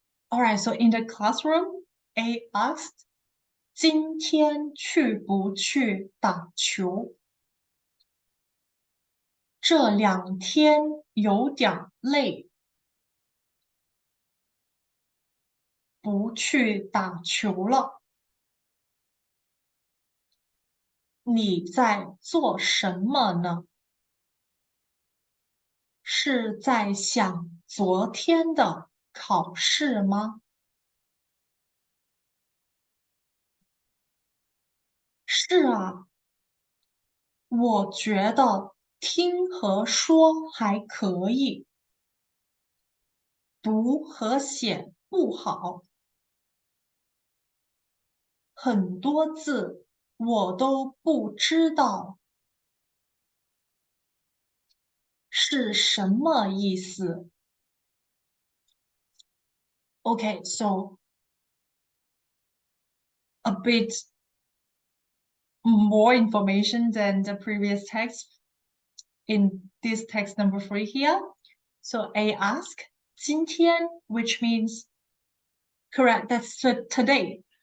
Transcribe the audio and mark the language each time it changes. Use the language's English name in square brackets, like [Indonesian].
[English] All right, so in the classroom, A asked, [Chinese] 今天去不去打球? 这2天有点累，不去打球了。你在做什么呢？是在想昨天的考试吗？是啊，我觉得听和说还可以，读和写不好，很多字我都不知道是什么意思。 [English] Okay, so a bit more information than the previous text in this text number 3 here. So A ask 今天 which means correct, that's today.